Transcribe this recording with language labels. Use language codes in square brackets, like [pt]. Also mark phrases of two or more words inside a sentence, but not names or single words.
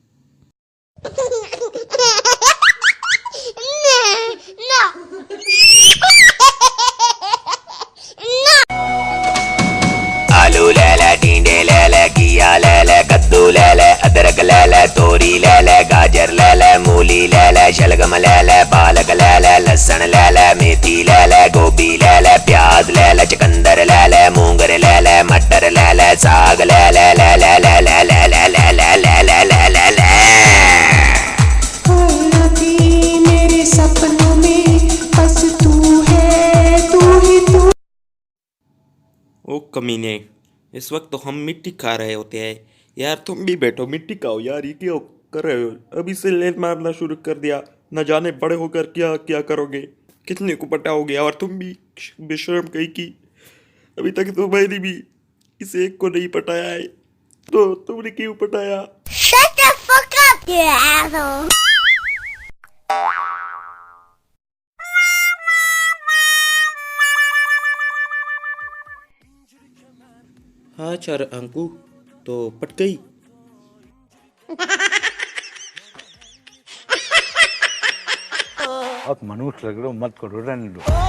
[hi] आलू ले ले, टींडे ले ले, घिया ले ले, कद्दू ले ले, अदरक ले ले, तोरी ले ले, गाजर ले ले, मूली ले ले, शलगम ले ले, पालक ले ले, लहसुन ले ले, मेथी ले ले, गोभी ले ले, प्याज ले ले, चुकंदर ले ले, मूंगर ले ले, मटर ले ले, साग ले ले ले ले ले ले ले ले ले ले ले ले ले ले ले। आती मेरे सपनों में बस तू है, तू ही तू। ओ कमीने, इस वक्त तो हम मिट्टी खा रहे होते हैं। यार तुम भी बैठो, मिट्टी खाओ यार, ये क्या कर रहे हो? अभी से लेन मारना शुरू कर दिया। न जाने बड़े होकर क्या क्या करोगे, कितने को पटाओगे। और तुम भी बेशर्म कहीं की, अभी तक तो मैंने भी इस एक को नहीं पटाया है, तो तुमने क्यों पटाया? [en] Shut the fuck up, you asshole! [hi] हाँ चार अंकु, तो पट गई। अब मनुष्य लग रहे हो, मत करो, रहने दो।